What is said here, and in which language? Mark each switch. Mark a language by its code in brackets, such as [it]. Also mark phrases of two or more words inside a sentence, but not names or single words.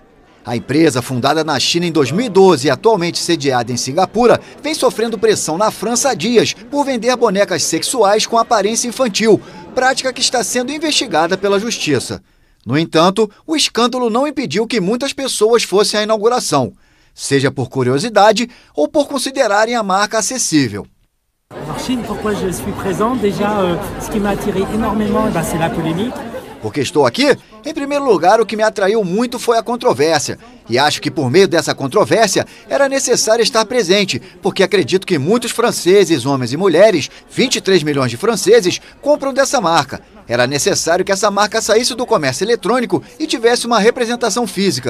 [pt] A empresa, fundada na China em 2012 e atualmente sediada em Singapura, vem sofrendo pressão na França há dias por vender bonecas sexuais com aparência infantil, prática que está sendo investigada pela Justiça. No entanto, o escândalo não impediu que muitas pessoas fossem à inauguração, seja por curiosidade ou por considerarem a marca acessível. [fr] En Chine, pourquoi je suis présent? Déjà, ce qui m'a attiré énormément, c'est la polémique. [pt] Porque estou aqui? Em primeiro lugar, o que me atraiu muito foi a controvérsia. E acho que por meio dessa controvérsia era necessário estar presente, porque acredito que muitos franceses, homens e mulheres, 23 milhões de franceses, compram dessa marca. Era necessário que essa marca saísse do comércio eletrônico e tivesse uma representação física.